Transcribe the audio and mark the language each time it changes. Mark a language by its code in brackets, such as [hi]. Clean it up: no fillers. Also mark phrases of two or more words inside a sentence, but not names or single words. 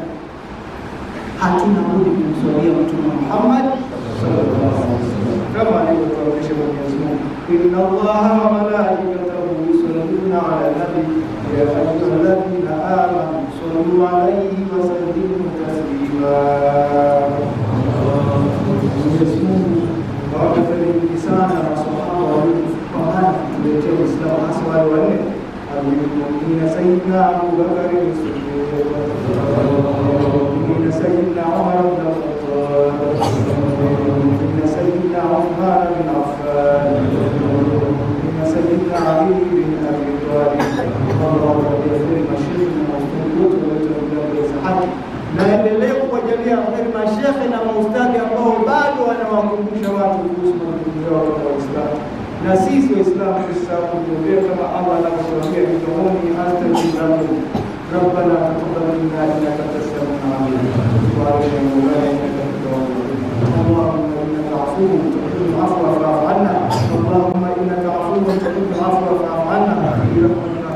[sw] Hatuna budi kumswalia Mtume Muhammad [ar] صلى الله عليه وسلم [sw] kama alivyotuamrisha Mwenyezi Mungu, [ar] إن الله وملائكته يصلون على النبي يا أيها الذين آمنوا صلوا عليه وسلموا تسليما. [sw] Mwenyezi Mungu wawafariki sana na masahaba waliopambana kuletea Uislamu, hasa wale wanne [ar] المؤمنين سيدنا [sw] Abu Bakr as-Siddiq, [ar] المؤمنين سيدنا [sw] Umar ibn al-Khattab, [ar] المؤمنين سيدنا [sw] Uthman bin Affan, [ar] المؤمنين سيدنا [sw] Ali bin Abi Talib. [ar] اللهم اغفر مشايخنا وأستاذينا [sw] naendelea kuwajalia heri mashekhe na maustadhi ambao bado wanawakumbusha watu kuhusu majukumu yao kwa Uislamu, na sisi Waislamu tusisahau kuombea kama Allah anavyotuambia midomoni, [ar] أستغفر ربنا تقبل منا إنك أنت السميع العليم وآتنا إنك أنت اللهم إنك عفو تحب العفو فاعف عنا اللهم إنك عفو تحب العفو فاعف عنا Allahumma innaka afuwwun tuhibbul afwa fa'fu anna.